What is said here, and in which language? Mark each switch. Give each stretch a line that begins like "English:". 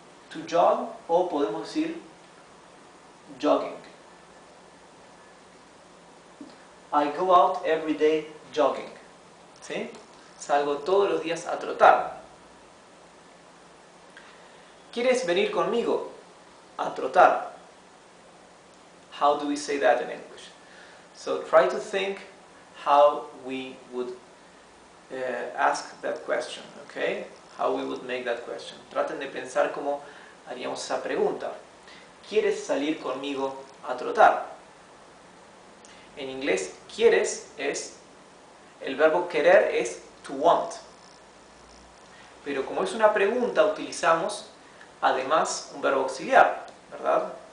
Spanish: To jog, o podemos decir jogging.
English: I go out every day jogging.
Spanish: ¿Sí? Salgo todos los días a trotar. ¿Quieres venir conmigo a trotar?
English: How do we say that in English? So try to think how we would ask that question, okay? How we would make that question.
Spanish: Traten de pensar cómo haríamos esa pregunta. ¿Quieres salir conmigo a trotar? En inglés, quieres es, el verbo querer es to want. Pero como es una pregunta, utilizamos además un verbo auxiliar, ¿verdad?